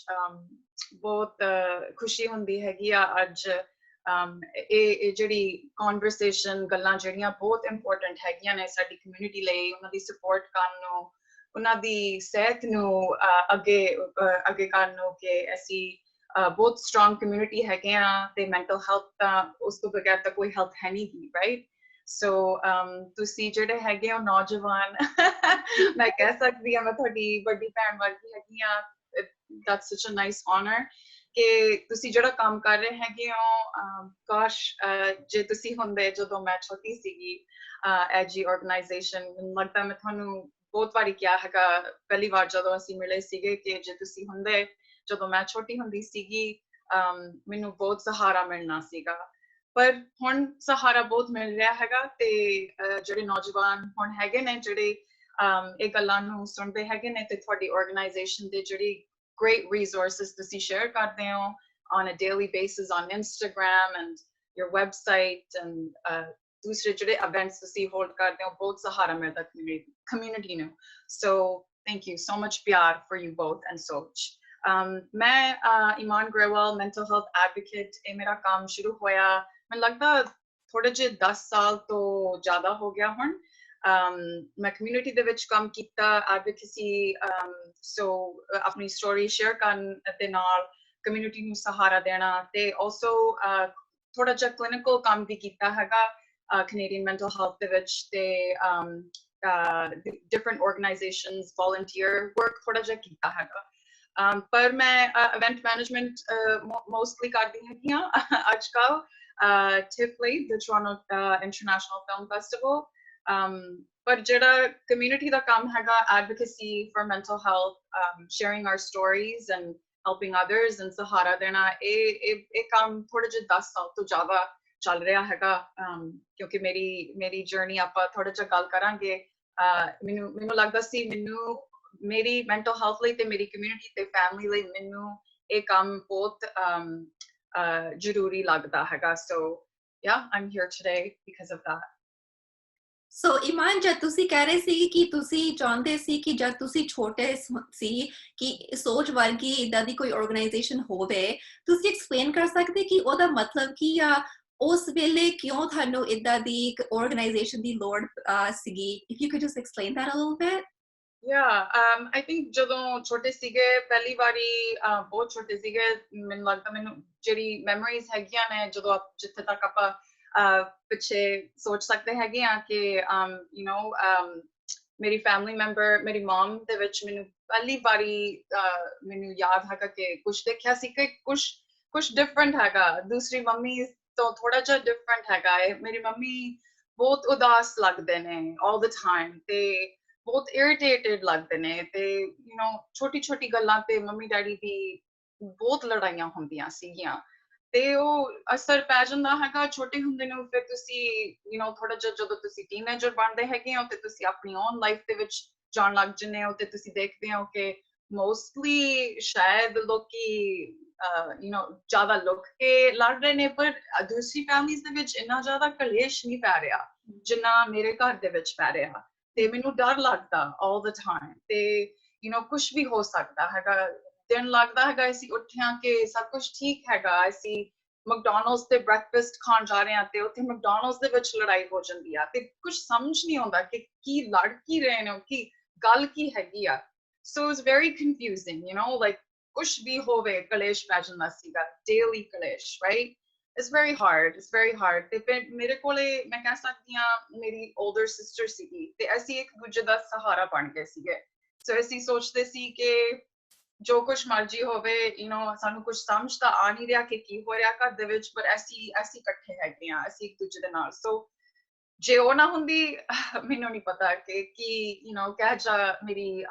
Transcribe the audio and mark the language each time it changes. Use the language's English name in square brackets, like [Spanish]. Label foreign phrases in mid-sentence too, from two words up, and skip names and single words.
[Punjabi] ਬਹੁਤ ਖੁਸ਼ੀ ਹੁੰਦੀ ਹੈਗੀ ਆ ਅੱਜ ਇਹ ਜਿਹੜੀ ਕਨਵਰਸੇਸ਼ਨ, ਗੱਲਾਂ ਜਿਹੜੀਆਂ ਬਹੁਤ ਇੰਪੋਰਟੈਂਟ ਹੈਗੀਆਂ ਨੇ ਸਾਡੀ ਕਮਿਊਨਿਟੀ ਲਈ, ਉਹਨਾਂ ਦੀ ਸਪੋਰਟ ਕਰਨ ਨੂੰ, ਉਹਨਾਂ ਦੀ ਸਿਹਤ ਨੂੰ ਅੱਗੇ ਕਰਨ ਨੂੰ ਕਿ ਅਸੀਂ ਬਹੁਤ [English] strong community [Punjabi] ਹੈਗੇ ਆ ਤੇ [English] mental health [Punjabi] ਤਾਂ ਉਸ ਤੋਂ ਬਗੈਰ ਤਾਂ ਕੋਈ ਹੈਲਥ ਹੈ ਨਹੀਂ, ਰਾਈਟ? ਸੋ ਤੁਸੀਂ ਜਿਹੜੇ ਹੈਗੇ ਹੋ ਨੌਜਵਾਨ, ਮੈਂ ਕਹਿ ਸਕਦੀ ਹਾਂ ਮੈਂ ਤੁਹਾਡੀ ਵੱਡੀ ਭੈਣ ਵਰਗੀ ਹੈਗੀ ਆ। [English] that's such a nice honor [Punjabi] ਕਿ ਤੁਸੀਂ ਜਿਹੜਾ ਕੰਮ ਕਰ ਰਹੇ ਹੈਗੇ ਹੋ, ਕਾਸ਼ ਜੇ ਤੁਸੀਂ ਹੁੰਦੇ ਜਦੋਂ ਮੈਂ ਛੋਟੀ ਸੀਗੀ ਐਜੀ ਆਰਗੇਨਾਈਜੇਸ਼ਨ। ਮੈਨੂੰ ਲੱਗਦਾ ਮੈਂ ਤੁਹਾਨੂੰ ਬਹੁਤ ਵਾਰੀ ਕਿਹਾ ਹੈਗਾ ਪਹਿਲੀ ਵਾਰ ਜਦੋਂ ਅਸੀਂ ਮਿਲੇ ਸੀਗੇ ਕਿ ਜੇ ਤੁਸੀਂ ਹੁੰਦੇ ਜਦੋਂ ਮੈਂ ਛੋਟੀ ਹੁੰਦੀ ਸੀਗੀ, ਮੈਨੂੰ ਬਹੁਤ ਸਹਾਰਾ ਮਿਲਣਾ ਸੀਗਾ। ਪਰ ਹੁਣ ਸਹਾਰਾ ਬਹੁਤ ਮਿਲ ਰਿਹਾ ਹੈਗਾ ਤੇ ਜਿਹੜੇ ਨੌਜਵਾਨ ਹੁਣ ਹੈਗੇ ਨੇ ਜਿਹੜੇ ਇਹ ਗੱਲਾਂ ਨੂੰ ਸੁਣਦੇ ਹੈਗੇ ਨੇ ਤੇ ਤੁਹਾਡੀ ਆਰਗੇਨਾਈਜੇਸ਼ਨ ਦੇ ਜਿਹੜੀ [English] great resources [Punjabi] ਤੁਸੀਂ share ਕਰਦੇ ਹੋ [English] on a daily basis on Instagram and your website [Punjabi] and ਦੂਸਰੇ ਜਿਹੜੇ events ਤੁਸੀਂ hold ਕਰਦੇ ਹੋ, ਬਹੁਤ ਸਹਾਰਾ ਮਿਲਦਾ community ਨੂੰ। [English] So thank you so much ਪਿਆਰ for you both and Soch। [Punjabi] ਮੈਂ ਇਮਾਨ ਗਰੇਵਾਲ, [English] mental health advocate. [Punjabi] ਇਹ ਮੇਰਾ ਕੰਮ ਸ਼ੁਰੂ ਹੋਇਆ ਮੈਨੂੰ ਲੱਗਦਾ ਥੋੜੇ ਜਿਹੇ 10 ਸਾਲ ਤੋਂ ਜ਼ਿਆਦਾ ਹੋ ਗਿਆ ਹੁਣ। ਮੈਂ ਕਮਿਊਨਿਟੀ ਦੇ ਵਿੱਚ ਕੰਮ ਕੀਤਾ, [English] advocacy, so [Punjabi] ਆਪਣੀ [English] story share [Punjabi] ਕਰਨ ਦੇ ਨਾਲ ਕਮਿਊਨਿਟੀ ਨੂੰ ਸਹਾਰਾ ਦੇਣਾ, ਤੇ ਆਲਸੋ ਥੋੜਾ ਜਿਹਾ ਕਲੀਨਿਕਲ ਕੰਮ ਵੀ ਕੀਤਾ ਹੈਗਾ ਕੈਨੇਡੀਅਨ ਮੈਂਟਲ ਹੈਲਥ ਦੇ ਵਿੱਚ, ਤੇ [English] different organizations volunteer work [Punjabi] ਥੋੜਾ ਜਿਹਾ ਕੀਤਾ ਹੈਗਾ। ਪਰ ਮੈਂ [English] event management mostly [Punjabi] ਕਰਦੀ ਹੈਗੀ ਹਾਂ ਅੱਜ ਕੱਲ TIFF ਲਈ, [English] the Toronto International Film Festival। [Punjabi] ਪਰ ਜਿਹੜਾ ਕਮਿਊਨਿਟੀ ਦਾ ਕੰਮ ਹੈਗਾ, [English] advocacy for mental health, sharing our stories and helping others and [Punjabi] ਸਹਾਰਾ ਦੇਣਾ, ਇਹ ਕੰਮ ਥੋੜੇ ਜਿਹੇ 10 ਸਾਲ ਤੋਂ ਜ਼ਿਆਦਾ ਚੱਲ ਰਿਹਾ ਹੈਗਾ। ਕਿਉਂਕਿ ਮੇਰੀ ਜਰਨੀ ਆਪਾਂ ਥੋੜਾ ਜਿਹਾ ਗੱਲ ਕਰਾਂਗੇ। ਮੈਨੂੰ ਲੱਗਦਾ ਸੀ ਮੇਰੀ [English] mental health [Punjabi] ਲਈ ਤੇ ਮੇਰੀ ਕਮਿਊਨਿਟੀ ਤੇ ਫੈਮਿਲੀ ਲਈ ਮੈਨੂੰ ਇਹ ਕੰਮ ਬਹੁਤ ਜ਼ਰੂਰੀ ਲੱਗਦਾ ਹੈਗਾ। [English] So yeah, I'm here today because of that। [Punjabi] ਸੋ ਇਮਾਨ, ਜਦ ਤੁਸੀਂ ਕਹਿ ਰਹੇ ਸੀ ਕਿ ਤੁਸੀਂ ਚਾਹੁੰਦੇ ਸੀ ਕਿ ਜਦ ਤੁਸੀਂ ਛੋਟੇ ਸੀ ਕਿ ਸੋਚ ਵਰਗੀ ਇਦਾਂ ਦੀ ਕੋਈ ਆਰਗੇਨਾਈਜੇਸ਼ਨ ਹੋਵੇ, ਤੁਸੀਂ ਐਕਸਪਲੇਨ ਕਰ ਸਕਦੇ ਕਿ ਉਹਦਾ ਮਤਲਬ ਕੀ ਆ? ਉਸ ਵੇਲੇ ਕਿਉਂ ਤੁਹਾਨੂੰ ਇਦਾਂ ਦੀ ਇੱਕ ਆਰਗੇਨਾਈਜੇਸ਼ਨ ਦੀ ਲੋੜ ਸੀਗੀ? [English] If you could just explain that a little bit। I think [Punjabi] ਜਦੋਂ ਛੋਟੇ ਸੀਗੇ ਪਹਿਲੀ ਵਾਰੀ ਬਹੁਤ ਛੋਟੇ ਸੀਗੇ ਮੈਨੂੰ ਲੱਗਦਾ ਮੈਨੂੰ ਜਿਹੜੀ ਮੈਮਰੀਜ਼ ਹੈਗੀਆਂ ਨੇ ਜਦੋਂ ਜਿੱਥੇ ਤੱਕ ਆਪਾਂ ਪਿੱਛੇ ਸੋਚ ਸਕਦੇ ਹੈਗੇ ਆ ਕਿ ਮੇਰੀ ਫੈਮਿਲੀ ਮੈਂਬਰ ਮੇਰੀ ਮਮ ਦੇ ਵਿੱਚ ਮੈਨੂੰ ਪਹਿਲੀ ਵਾਰੀ ਮੈਨੂੰ ਯਾਦ ਹੈਗਾ ਕਿ ਕੁਝ ਦੇਖਿਆ ਸੀ ਕਿ ਕੁਝ ਡਿਫਰੈਂਟ ਹੈਗਾ ਦੂਸਰੀ ਮੰਮੀ ਤੋਂ ਥੋੜਾ ਜਿਹਾ ਡਿਫਰੈਂਟ ਹੈਗਾ ਮੇਰੀ ਮੰਮੀ ਬਹੁਤ ਉਦਾਸ ਲੱਗਦੇ ਨੇ [English] all the time [Punjabi] ਤੇ ਬਹੁਤ ਇਰੀਟੇਟਡ ਲੱਗਦੇ ਨੇ ਤੇ ਛੋਟੀ ਛੋਟੀ ਗੱਲਾਂ ਤੇ ਮੰਮੀ ਡੈਡੀ ਦੀ ਬਹੁਤ ਲੜਾਈਆਂ ਹੁੰਦੀਆਂ ਸੀਗੀਆਂ ਤੇ ਉਹ ਅਸਰ ਪੈ ਜਾਂਦਾ ਹੈਗਾ ਛੋਟੇ ਹੁੰਦੇ ਨੂੰ ਫਿਰ ਤੁਸੀਂ ਥੋੜਾ ਜਿਹਾ ਜਦੋਂ ਤੁਸੀਂ ਟੀਨੇਜਰ ਬਣਦੇ ਹੈਗੇ ਹੋ ਤੇ ਤੁਸੀਂ ਆਪਣੀ [English] own life [Punjabi] ਦੇ ਵਿੱਚ ਜਾਣ ਲੱਗ ਜੰਨੇ ਹੋ ਤੇ ਤੁਸੀਂ ਦੇਖਦੇ ਹੋ ਕਿ ਮੋਸਟਲੀ ਸ਼ਾਇਦ ਲੋਕੀ ਜ਼ਿਆਦਾ ਲੁੱਕ ਕੇ ਲੜ ਰਹੇ ਨੇ ਪਰ ਦੂਸਰੀ ਫੈਮਲੀਜ਼ ਦੇ ਵਿੱਚ ਇੰਨਾ ਜ਼ਿਆਦਾ ਕਲੇਸ਼ ਨਹੀਂ ਪੈ ਰਿਹਾ ਜਿੰਨਾ ਮੇਰੇ ਘਰ ਦੇ ਵਿੱਚ ਪੈ ਰਿਹਾ ਤੇ ਮੈਨੂੰ ਡਰ ਲੱਗਦਾ [English] all the time [Punjabi] ਤੇ ਕੁਝ ਵੀ ਹੋ ਸਕਦਾ ਹੈਗਾ ਦਿਨ ਲੱਗਦਾ ਹੈਗਾ ਅਸੀਂ ਉੱਠਿਆ ਕਿ ਸਭ ਕੁਝ ਠੀਕ ਹੈਗਾ ਅਸੀਂ ਮੈਕਡੋਨਲਡਸ ਤੇ ਬ੍ਰੈਕਫਾਸਟ ਖਾਣ ਜਾ ਰਹੇ ਹਾਂ ਤੇ ਉੱਥੇ ਮੈਕਡੋਨਲਡਸ ਦੇ ਵਿੱਚ ਲੜਾਈ ਹੋ ਜਾਂਦੀ ਆ ਤੇ ਕੁਝ ਸਮਝ ਨਹੀਂ ਆਉਂਦਾ ਕਿ ਕੀ ਲੜ ਕੀ ਰਹੇ ਨੇ ਕੀ ਗੱਲ ਕੀ ਹੈਗੀ ਆ [English] so it's very confusing like [Punjabi] ਕੁਝ ਵੀ ਹੋਵੇ ਕਲੇਸ਼ ਪੈ ਜਾਂਦਾ ਸੀਗਾ daily ਕਲੇਸ਼ right [English] it's very hard [Punjabi] ਤੇ ਫਿਰ ਮੇਰੇ ਕੋਲੇ ਮੈਂ ਕਹਿ ਸਕਦੀ ਹਾਂ ਮੇਰੀ [English] older sister [Punjabi] ਸੀਗੀ ਤੇ ਅਸੀਂ ਇੱਕ ਦੂਜੇ ਦਾ ਸਹਾਰਾ ਬਣ ਗਏ ਸੀਗੇ ਸੋ ਅਸੀਂ ਸੋਚਦੇ ਸੀ ਕਿ ਜੋ ਕੁਝ ਮਰਜ਼ੀ ਹੋਵੇ ਸਾਨੂੰ ਕੁਝ ਸਮਝ ਤਾਂ ਆ ਨਹੀਂ ਰਿਹਾ ਕਿ ਕੀ ਹੋ ਰਿਹਾ ਘਰ ਦੇ ਵਿੱਚ ਪਰ ਅਸੀਂ ਇਕੱਠੇ ਹੈਗੇ ਆ ਅਸੀਂ ਇੱਕ ਦੂਜੇ ਦੇ ਨਾਲ ਸੋ ਜੇ ਉਹ ਨਾ ਹੁੰਦੀ ਮੈਨੂੰ ਨਹੀਂ ਪਤਾ ਕਿ ਕੀ ਕਹਿ ਜਾ ਮੇਰੀ